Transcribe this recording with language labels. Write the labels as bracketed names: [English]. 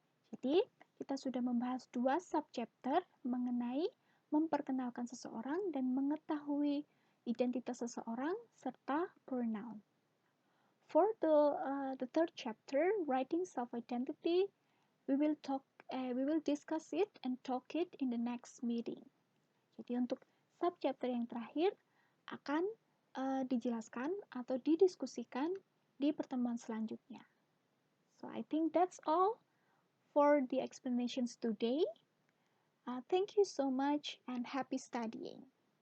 [Indonesian] Jadi, kita sudah membahas 2 subchapter mengenai memperkenalkan seseorang dan mengetahui identitas seseorang serta pronoun. [English] For the third chapter, writing self-identity, we will discuss it and talk it in the next meeting. [Indonesian] Jadi untuk subchapter yang terakhir akan dijelaskan atau didiskusikan di pertemuan selanjutnya. [English] So I think that's all for the explanations today. Thank you so much and happy studying.